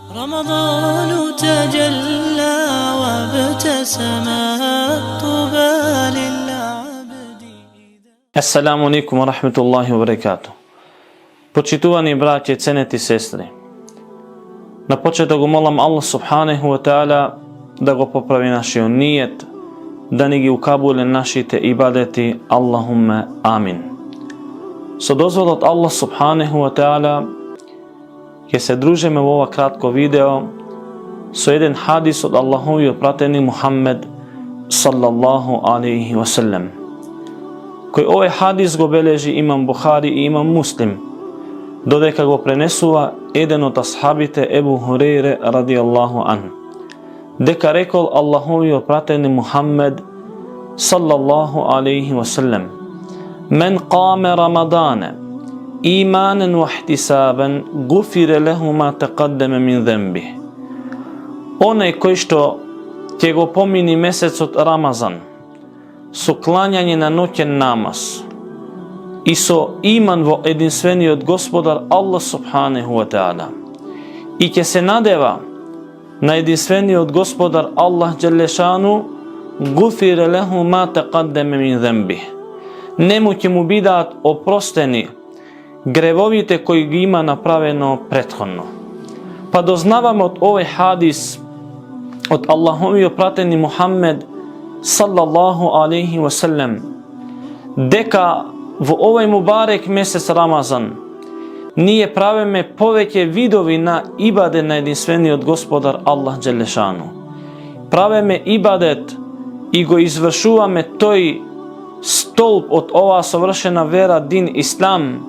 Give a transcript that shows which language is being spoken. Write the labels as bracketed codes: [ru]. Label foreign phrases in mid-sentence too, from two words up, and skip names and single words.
[ar] رمضان تجلى وابتسم طوبى للعبد. السلام عليكم ورحمة الله وبركاته. [mk] Почитувани браќа, ценети сестри, на почеток го молам [ar] الله سبحانه وتعالى [mk] да го поправи нашиот нијет, да ни ги укабуле нашите ибадети. [ar] اللهم آمين. [mk] Со дозволот [ar] الله سبحانه وتعالى [mk] ќе се дружиме во ова кратко видео со еден хадис од Аллаховиот пратеник Мухаммед [ar] صلى الله عليه وسلم, [mk] кој овој хадис го бележи имам Бухари и имам Муслим, додека го пренесува еден од асхабите Ебу Хурейре [ar] رضي الله عن, [mk] дека рекол Аллаховиот пратеник Мухаммед [ar] صلى الله عليه وسلم: "من قام رمضان إيمانا واحتسابا غفر له ما تقدم من ذنبه." [mk] Онај кој што ќе го помини месецот Рамазан со клањање на ноќен намаз и со иман во единствениот Господар [ar] الله سبحانه وتعالى, [mk] и ќе се надева на единствениот Господар [ar] الله جل شأنه, غفر له ما تقدم من ذنبه, [mk] нему ќе му бидат опростени гревовите кои ги има направено претходно. Па дознаваме од овој хадис од Аллаховиот пратеник Мухаммед [ar] صلى الله عليه وسلم [mk] дека во овој мубарек месец Рамазан ние правиме повеќе видови на ибадет на единствениот Господар [ar] الله جل شأنه. [mk] Правиме ибадет и го извршуваме тој столб од оваа совршена вера, дин Ислам.